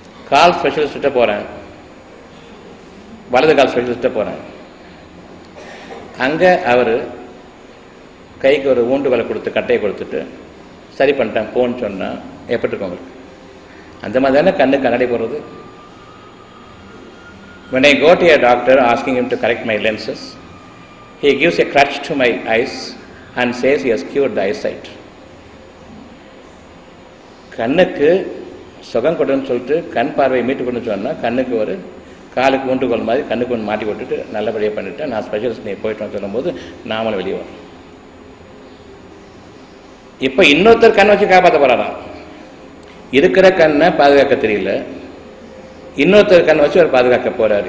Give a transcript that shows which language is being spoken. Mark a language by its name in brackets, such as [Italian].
[Tamil] கால் ஸ்பெஷலிஸ்ட்ட போகிறேன், வலது கால் ஸ்பெஷலிஸ்ட்ட போகிறேன். அங்கே அவர் கைக்கு ஒரு ஊண்டுகோலை கொடுத்து கட்டையை கொடுத்துட்டு சரி பண்ணிட்டேன் போன்னு சொன்னால் எப்படி இருக்கும் உங்களுக்கு? அந்த மாதிரி தானே கண்ணு கண்ணாடி போடுறது. [English] When I go to a doctor asking him to correct my lenses, he gives a crutch to my eyes and says he has cured the eyesight. [Tamil] கண்ணுக்கு சுகம் கொடுன்னு சொல்லிட்டு கண் பார்வையை மீட்டு கொண்டு சொன்னால் கண்ணுக்கு ஒரு காலுக்கு ஊண்டுகோல் மாதிரி கண்ணுக்கு ஒன்று மாட்டி விட்டுட்டு நல்லபடியாக பண்ணிவிட்டேன், நான் ஸ்பெஷலிஸ்ட் நீ போயிட்டோன்னு சொல்லும்போது நாமளும் வெளியே வரோம். இப்போ இன்னொருத்தர் கண் வச்சு காப்பாற்ற போகிறாராம். இருக்கிற கண்ணை பாதுகாக்க தெரியல, இன்னொருத்தர் கண் வச்சு அவர் பாதுகாக்க போறார்.